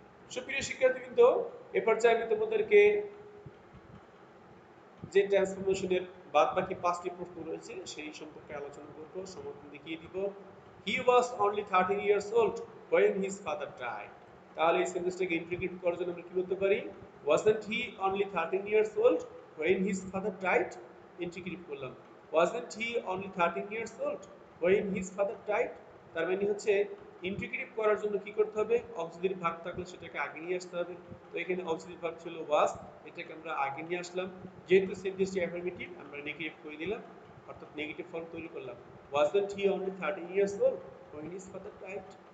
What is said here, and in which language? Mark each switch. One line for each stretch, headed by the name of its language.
Bangla: সুপ্রিয় শিক্ষার্থীবৃন্দ, এ পর্যায়ে আমি তোমাদেরকে যে ট্রান্সফরমেশনের বাদ বাকি পাঁচটি প্রশ্ন রয়েছে সেই সম্পর্কে আলোচনা করব, সমাধান দেখিয়ে দিব।
English: He was only 13 years old when his father died।
Bangla: তাহলে এই সেন্টেন্সটাকে ইন্টিগ্রেট করার জন্য আমরা কি বলতে পারি,
English: wasn't he only 13 years old when his father died।
Bangla: Integrate করলাম,
English: wasn't he only 13 years old when his father died।
Bangla: তার মানে হচ্ছে ইন্টিগ্রেট করার জন্য কি করতে হবে, অক্সিলারি ভার্ব থাকলে সেটাকে আগে নিয়ে আসতে হবে। তো এখানে অক্সিলারি ভার্ব ছিল was, এটাকে আমরা আগে নিয়ে আসলাম। যেহেতু সেন্টেন্সটি অ্যাফার্মেটিভ আমরা নেগেটিভ করে দিলাম, অর্থাৎ নেগেটিভ ফর্ম তৈরি করলাম,
English: wasn't he only 13 years old when his father died।